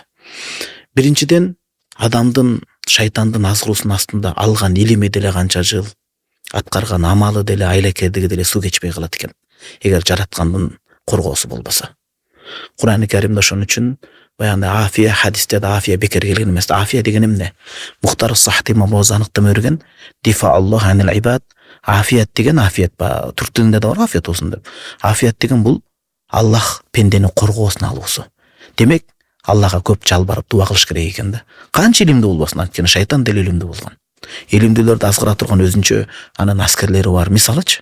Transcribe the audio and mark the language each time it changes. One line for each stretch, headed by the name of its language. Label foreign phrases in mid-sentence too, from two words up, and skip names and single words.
Kyrgyz: Биринчиден, адамдын шайтандын азгыруусунун астында алган илими деле канча жыл, аткарган амалы деле, айлакердиги деле суу кечпей калат экен, эгер жараткандын коргоосу болбосо. Кур'ан-ы Каримде ошон үчүн баягы афия, хадисте да афия бекер келген эмес. Афия деген эмне? Мухтар Сахти мабоз аныктама берген.
Arabic: دفاع الله عن العباد.
Kyrgyz: Афият деген афият ба түрк тилинде да бар афият болсун деп. Афият деген бул Аллах пендени коргоосуна алуусу. Демек, Аллага көп жалбарып дуа кылыш керек экен да. Канча илимдүү болбосун, анткени шайтан деле илимдүү болгон. Илимдүүлөрдү азгыра турган өзүнчө анын аскерлери бар, мисалычы.